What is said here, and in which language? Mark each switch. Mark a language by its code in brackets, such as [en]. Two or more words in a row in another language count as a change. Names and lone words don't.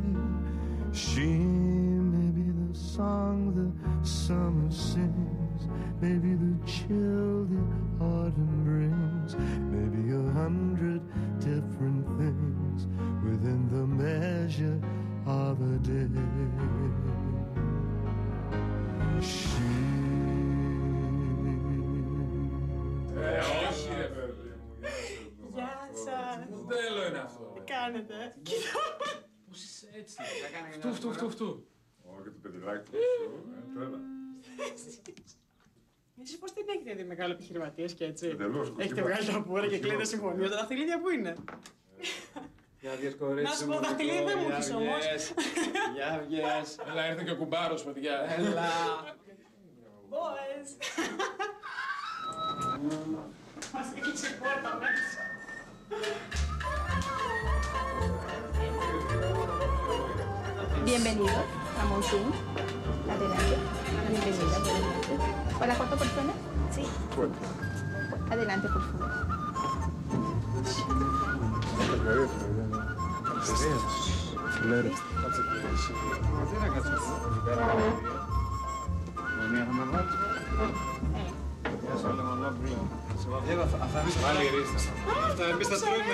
[en] She may be the song the summer sings, maybe the chill the autumn brings, maybe 100 different things within the measure of a day. [el] Όχι ρε παιδί μου. Γεια σας. Μοντέλο είναι αυτό. Τι κάνετε. Κοίτα. Πώς είσαι έτσι. Φτού. Όχι το παιδιλάκι του. Εσείς πώς την έχετε δει μεγάλο επιχειρηματίες και έτσι. Εντελώς. Έχετε βγάλει τα πουρα και κλείνετε συμφωνίες. Τα δαχτυλίδια που είναι. Για βγες κορίτσι. Να σου πω, δαχτυλίδια δεν μου έχεις όμως. Για βγες. Έλα ήρθε και ο κουμπάρος παιδιά. Έλα. Boys. Μας έκλεισε η πόρτα μέσα. [es] Bienvenido a Monsoon. Adelante. Bienvenida, adelante. ¿Para cuántas personas? Sí. Adelante, por favor. [el] Τι να κάτσω. Μία θα με βάλεις. Γεια σου Λεμονόπουλο. Θα δεις πάλι ρίστα. Αυτά εμείς τα τρώμε.